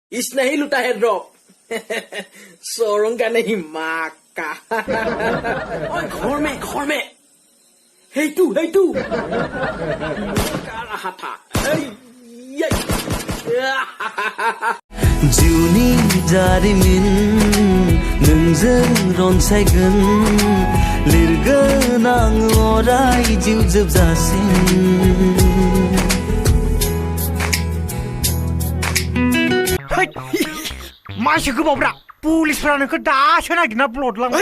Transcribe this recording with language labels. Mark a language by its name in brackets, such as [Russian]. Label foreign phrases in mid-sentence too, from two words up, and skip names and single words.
[Bodo] इस नहीं लुटा है ड्रॉप सोरों का नहीं माँ का घर में हे तू का रहा था जिउनि जारिमिन नोंजों रनसायगोन लिरगोन आं अराय जिउ जोबजासिम मानसि गोबावब्रा पुलिसफ्रा नोंखौ दासो नागिरना ब्लडलांबाय